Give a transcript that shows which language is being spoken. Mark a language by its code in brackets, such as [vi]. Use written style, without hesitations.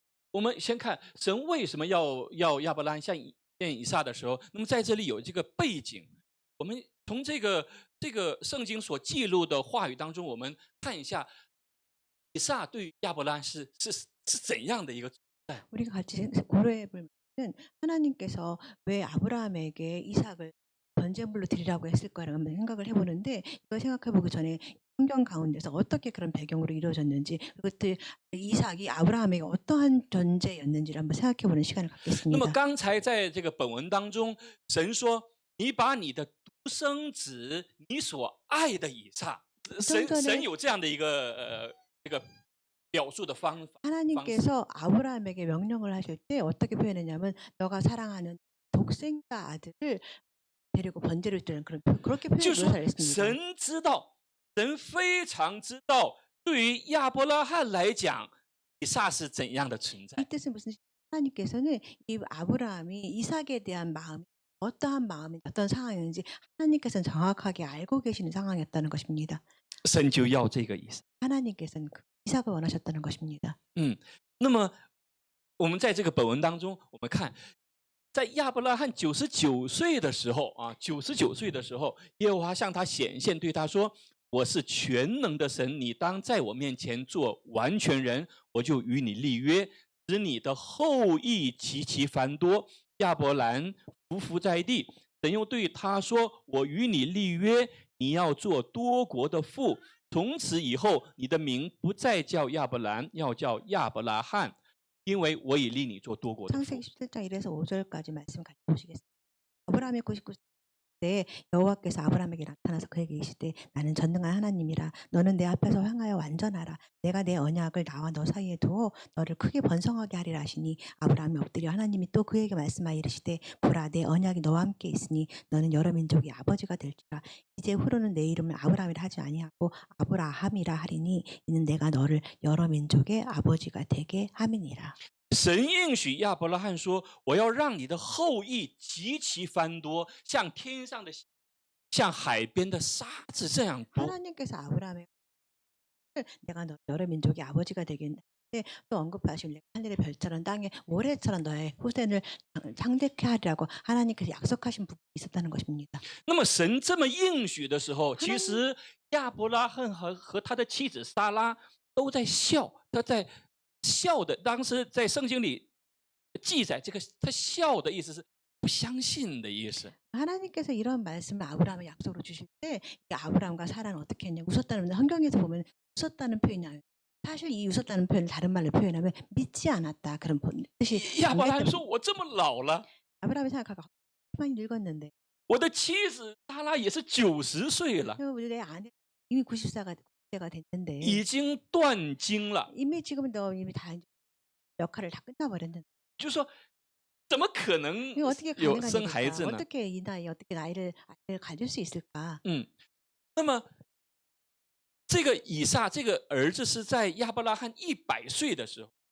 [zh] 我们先看神为什么要亚伯拉罕献以撒的时候，那么在这里有这个背景。我们从这个圣经所记录的话语当中，我们看一下以撒对于亚伯拉罕是怎样的一个存在。 [ko] 우리가 같이 고려해 보면 하나님께서 왜 아브라함에게 이삭을 번제물로 드리라고 했을까라고 한번 생각을 해보는데 이걸 생각해보기 전에 성경 가운데서 어떻게 그런 배경으로 이루어졌는지 그리고 또 이삭이 아브라함에게 어떠한 존재였는지를 한번 생각해보는 시간을 [zh] 那么 [ko] 갖겠습니다. [zh] 刚才在这个本文当中，神说：“你把你的独生子，你所爱的以撒。” 神有这样的一个这个表述的方法。 [ko] 하나님께서 아브라함에게 명령을 하실 때 어떻게 표현했냐면 너가 사랑하는 독생자 아들을 데리고 번제를 드리는 그렇게 [zh] 就是说 [ko] 표현을 했습니다. [zh] 神知道，神非常知道，对于亚伯拉罕来讲，以撒是怎样的存在 [ko] 이 。 뜻은 무슨 하나님께서는 이 아브라함이 이삭에 대한 마음이 어떠한 마음이 어떤 상황인지 하나님께서는 정확하게 알고 계시는 상황이었다는 것입니다. [zh] 神就要这个以撒。 [ko] 하나님께서는 그 이삭을 원하셨다는 것입니다. [zh] 那么我们在这个本文当中，我们看，在亚伯拉罕99岁的时候啊，99岁的时候，耶和华向他显现，对他说：“我是全能的神，你当在我面前做完全人，我就与你立约，使你的后裔极其繁多。” 亚伯兰匍匐在地，神又对他说：“我与你立约，你要做多国的父。从此以后，你的名不再叫亚伯兰，要叫亚伯拉罕，因为我已立你做多国的父。” [ko] 창세기 17장 1에서 5절까지 말씀 같이 보시겠습니다. 아브라함이 99세 때 여호와께서 아브라함에게 나타나서 그에게 이르시되 나는 전능한 하나님이라 너는 내 앞에서 향하여 완전하라 내가 내 언약을 나와 너 사이에 두어 너를 크게 번성하게 하리라 하시니 아브라함이 엎드려 하나님이 또 그에게 말씀하여 이르시되 보라 내 언약이 너와 함께 있으니 너는 여러 민족의 아버지가 될지라 이제 후로는 내 이름을 아브라함이라 하지 아니하고 아브라함이라 하리니 이는 내가 너를 여러 민족의 아버지가 되게 함이니라. [zh] 神应许亚伯拉罕说：“我要让你的后裔极其繁多，像天上的星，像海边的沙子这样多。” [ko] 하나님께서 아브라함에게 내가 너 여러 민족의 아버지가 되겠는데 또 언급하신 내가 하늘의 별처럼 땅의 모래처럼 너의 후손을 창대케 하리라고 하나님께서 약속하신 부분이 있었다는 것입니다. [zh] 那么神这么应许的时候，其实亚伯拉罕和他的妻子撒拉都在笑，他在笑的。当时在圣经里记载，这个他笑的意思是不相信的意思。 [ko] 하나님께서 이런 말씀을 아브라함의 약속으로 주실 때 이 아브라함과 사라는 어떻게 했냐 웃었다는 성경에서 보면 웃었다는 표현이 나와요. 사실 이 웃었다는 표현을 다른 말로 표현하면 믿지 않았다 그런 뜻이 [zh] 亚伯拉罕 [ko] 담겨 [zh] 说：“我这么老了， [ko] 아브라함이 생각하고 많이 늙었는데 [zh] 我的妻子撒拉也是90岁了， [ko] 내 아내 이미 90세가 됐는데 [zh] 已经断经了。 [ko] 이미 지금은 너 이미 다 역할을 다 끝나버렸는데 [zh] 就说怎么可能 [ko] 이거 어떻게 [zh] 有生 [ko] 가능하니까 [zh] 孩子呢？ [ko] 어떻게 이 나이에 어떻게 아이를 가질 수 있을까? [zh] 那么这个以撒这个儿子是在亚伯拉罕100岁的时候